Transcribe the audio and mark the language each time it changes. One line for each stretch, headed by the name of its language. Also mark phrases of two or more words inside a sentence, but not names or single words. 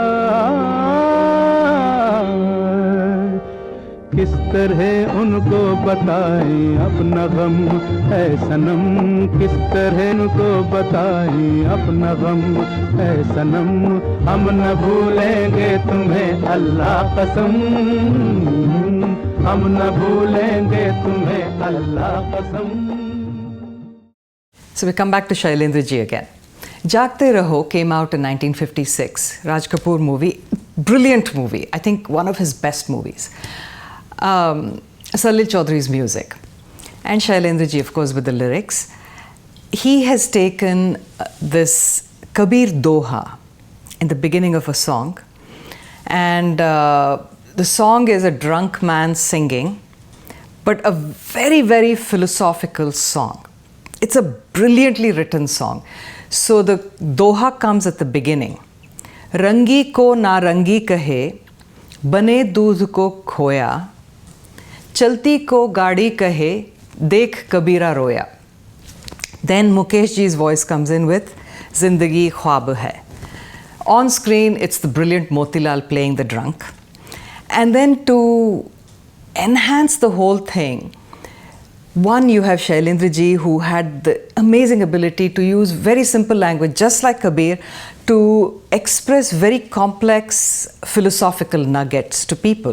Hindi: किस तरह उनको बताएं अपना गम है सनम, किस तरह उनको बताएं अपना गम है सनम, हम न भूलेंगे तुम्हें अल्लाह कसम, हम न भूलेंगे तुम्हें अल्लाह कसम.
English: So we come back to Shailendra Ji again. Jaagte Raho came out in 1956. Raj Kapoor movie, brilliant movie. I think one of his best movies. Salil Chaudhary's music. And Shailendra Ji, of course, with the lyrics. He has taken this Kabir Doha in the beginning of a song. And the song is a drunk man singing, but a very, very philosophical song. It's a brilliantly written song. So the Doha comes at the beginning.
Hindi: रंगी को नारंगी कहे, बने दूध को खोया, चलती को गाड़ी कहे, देख कबीरा रोया.
English: Then Mukesh Ji's voice comes in with Zindagi Khwab Hai. On screen, it's the brilliant Motilal playing the drunk. And then to enhance the whole thing, One, you have Shailendra ji, who had the amazing ability to use very simple language, just like Kabir, to express very complex philosophical nuggets to people.